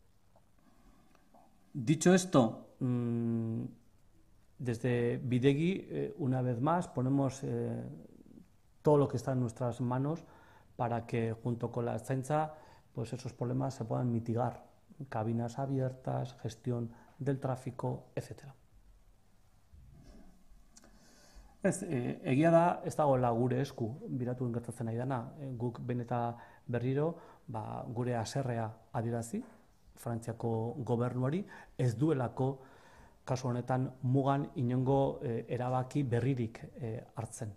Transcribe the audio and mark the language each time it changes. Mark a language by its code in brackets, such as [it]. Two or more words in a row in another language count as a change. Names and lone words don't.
[es] Dicho esto, desde Bidegi, una vez más, ponemos todo lo que está en nuestras manos para que, junto con la Ertzaintza, pues esos problemas se puedan mitigar. Cabinas abiertas, gestión del tráfico, etcétera. [eu] Egia da, ez dagoela gure esku Biratuen gertatzen ari dana. Guk behin eta berriro gure haserrea adierazi Frantziako gobernuari, ez duelako kasu honetan mugan inongo erabaki berririk hartzen.